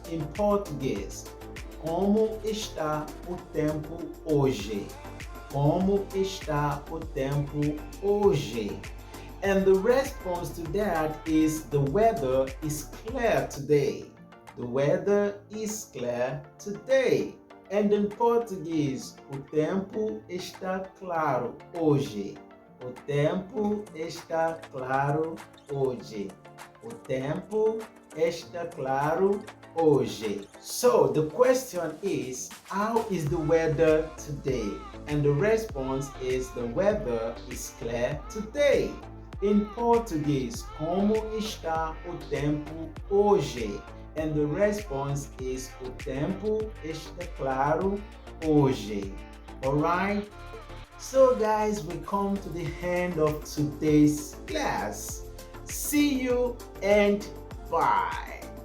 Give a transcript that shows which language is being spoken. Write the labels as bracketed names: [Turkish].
[Portuguese] In Português, como está o tempo hoje? Como está o tempo hoje? [English] And the response to that is, the weather is clear today. The weather is clear today. And in [Portuguese] Português, o tempo está claro hoje. O tempo está claro hoje. O tempo está claro hoje. [English] So the question is, how is the weather today? And the response is, the weather is clear today. [Portuguese] In Português, como está o tempo hoje? [English] And the response is, [Portuguese] o tempo está claro hoje. [English] Alright? So guys, we come to the end of today's class. See you and bye.